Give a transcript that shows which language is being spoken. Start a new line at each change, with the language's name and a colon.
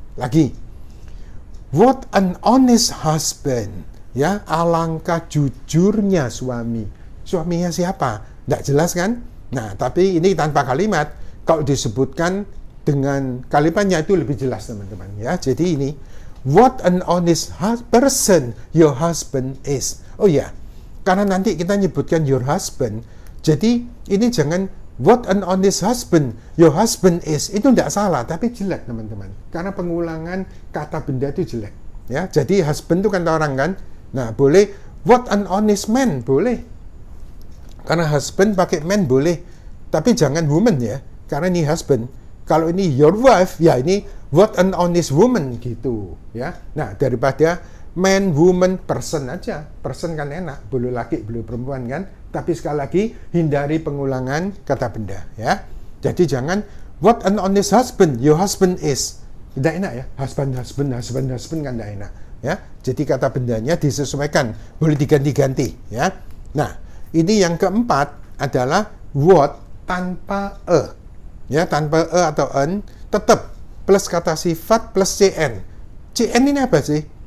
Indonesian: Lagi, what an honest husband, ya, alangkah jujurnya suami. Suaminya siapa? Tidak jelas kan? Nah, tapi ini tanpa kalimat. Kalau disebutkan dengan kalimatnya itu lebih jelas, teman-teman ya.
English: Jadi ini, what an honest person your husband is.
Indonesian: Oh ya, karena nanti kita nyebutkan your husband, jadi ini jangan what an honest husband your husband is, itu tidak salah, tapi jelek, teman-teman, karena pengulangan kata benda itu jelek ya. Jadi husband itu kan orang kan. Nah, boleh what an honest man, boleh, karena husband pakai man boleh, tapi jangan woman ya, karena ini husband. Kalau ini your wife, ya ini what an honest woman gitu ya. Nah, daripada man, woman, person aja. Person kan enak, boleh laki, boleh perempuan kan. Tapi sekali lagi, hindari pengulangan kata benda ya.
English: Jadi jangan what an honest husband your husband is.
Indonesian: Tidak enak ya. Husband kan tidak enak ya. Jadi kata bendanya disesuaikan, boleh diganti-ganti ya. Nah, ini yang keempat adalah what tanpa ya, tanpa atau an, tetap plus kata sifat plus cn. Cn ini apa sih?